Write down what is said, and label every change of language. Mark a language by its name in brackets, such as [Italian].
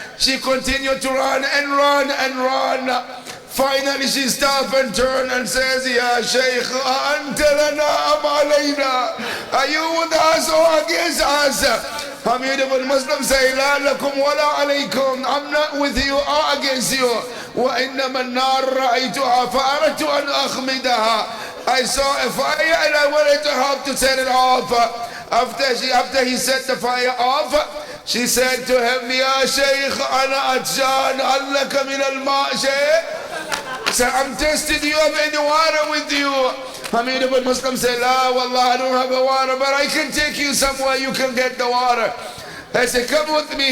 [English] She continued to run and run and run. Finally she stopped and turned and says, Ya Shaykh, [Arabic] anta lana am alayna? [English] Are you with us or against us? Hamid ibn Muslim say, [Arabic] La lakum wala alaykum. [English] I'm not with you or against you. [Arabic] وإنما النار رأيتها فأردت أن أخمدها. [English] I saw a fire and I wanted to help to set it off. After he set the fire off, she said to him, Ya Shaykh, [Arabic] ana atshan, allaka min al-ma' shay'. [English] So I'm testing you, have any water with you? Hamid ibn Muslim said, [Arabic] La wallah, [English] I don't have a water, but I can take you somewhere you can get the water. I said, come with me.